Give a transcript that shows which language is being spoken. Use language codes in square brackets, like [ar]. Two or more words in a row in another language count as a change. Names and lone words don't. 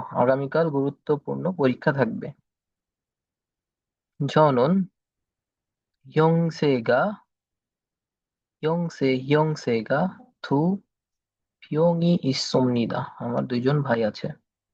[bn] আগামীকাল গুরুত্বপূর্ণ পরীক্ষা থাকবে। [ko] 저는 형제가 두 병이 있습니다. [bn] আমার দুইজন ভাই আছে।